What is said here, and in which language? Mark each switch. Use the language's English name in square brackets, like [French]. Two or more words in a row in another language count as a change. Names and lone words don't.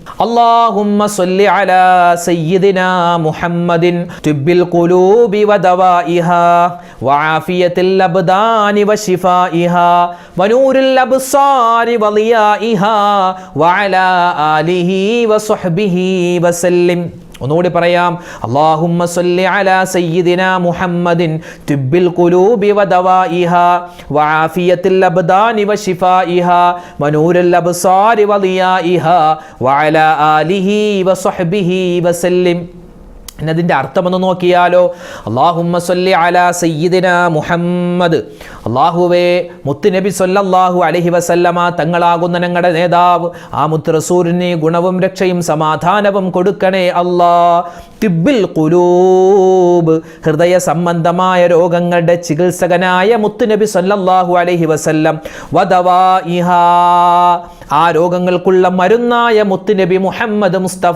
[Arabic] اللهم صل على سيدنا محمد طب القلوب ودوائها وعافية الأبدان وشفائها ونور الأبصار وضيائها وعلى آله وصحبه وسلم. [Malayalam] ഒന്നുകൂടി പറയാം. [Arabic] اللهم صل على سيدنا محمد طب القلوب ودوائها وعافية الأبدان وشفائها ونور الأبصار وضيائها وعلى آله وصحبه وسلم. [Malayalam] അതിൻ്റെ അർത്ഥമെന്ന് നോക്കിയാലോ, [Arabic] اللهم صل على سيدنا محمد, [Malayalam] അല്ലാഹുവേ മുത്തുനബി [Arabic] صلى الله عليه وسلم [Malayalam] തങ്ങളാകുന്ന ഞങ്ങളുടെ നേതാവ് ആ മുത്ത് റസൂലിന് ഗുണവും രക്ഷയും സമാധാനവും കൊടുക്കണേ അല്ലാ. [Arabic] طب القلوب, [Malayalam] ഹൃദയ സംബന്ധമായ രോഗങ്ങളുടെ ചികിത്സകനായ മുത്തുനബി [Arabic] صلى الله عليه وسلم, [Malayalam] വദവാഇഹാ, ആ രോഗങ്ങൾക്കുള്ള മരുന്നായ മുത്തുനബി മുഹമ്മദ് മുസ്തഫ